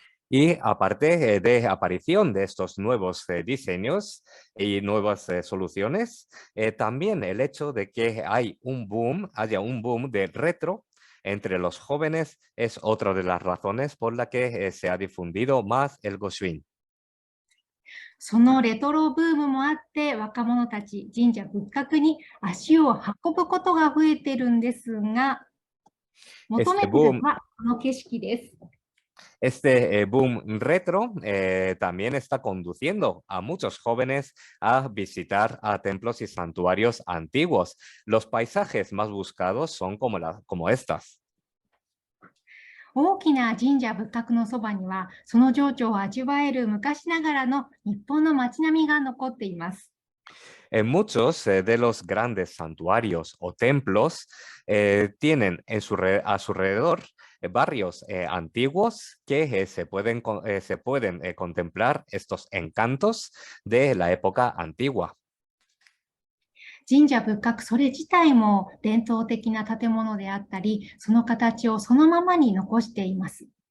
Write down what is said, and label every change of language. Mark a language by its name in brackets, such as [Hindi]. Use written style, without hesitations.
[Spanish] Y aparte de aparición de estos nuevos diseños y nuevas soluciones, también el hecho de que haya un boom de retro entre los jóvenes es otra de las razones por la que se ha difundido más el Goshuin. [Japanese] そのレトロブームもあって、若者たち、神社仏閣に足を運ぶことが増えてるんですが、求めてるのはこの景色です。 [Spanish] Este boom retro también está conduciendo a muchos jóvenes a visitar a templos y santuarios antiguos. Los paisajes más buscados son como estas. [Japanese] 大きな神社仏閣のそばには、その情緒を味わえる昔ながらの日本の街並みが残っています。 [Spanish] En muchos de los grandes santuarios o templos tienen a su alrededor barrios antiguos que se pueden contemplar estos encantos de la época antigua. [Japanese] 神社仏閣それ自体も伝統的な建物であったり、その形をそのままに残しています。